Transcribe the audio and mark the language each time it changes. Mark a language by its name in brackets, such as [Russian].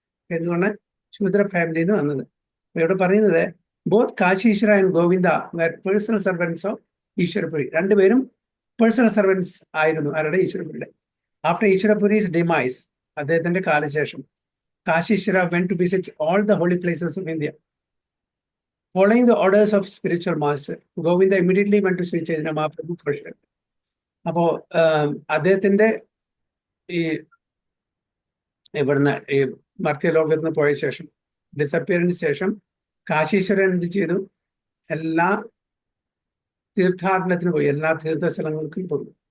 [Malayalam] എന്തുകൊണ്ട് ശൂദ്ര ഫാമിലിയിൽ നിന്ന് വന്നത്? [English] ഇവിടെ പറയുന്നത്, both Kashishwara and Govinda were personal servants of Ishwarapuri. [Malayalam] രണ്ടുപേരും പേഴ്സണൽ സർവൻസ് ആയിരുന്നു ആരുടെ? ഈശ്വരപുരിയുടെ. [English] after Ishwarapuri's demise, [Malayalam] അദ്ദേഹത്തിന്റെ കാലശേഷം, [English] Kashishwara went to visit all the holy places of India. Following the orders of spiritual master, Govinda immediately went to Sri Chaitanya Mahaprabhu for shelter. [Malayalam] അപ്പോ അദ്ദേഹത്തിന്റെ ഈ ഇവിടുന്ന് ഈ മർത്യലോകത്ത് നിന്ന് പോയ ശേഷം, ഡിസപ്പിയറിന് ശേഷം, കാശീശ്വരൻ എന്ത് ചെയ്തു? എല്ലാ തീർത്ഥാടനത്തിന് പോയി, എല്ലാ തീർത്ഥസ്ഥലങ്ങൾക്കും പോയി.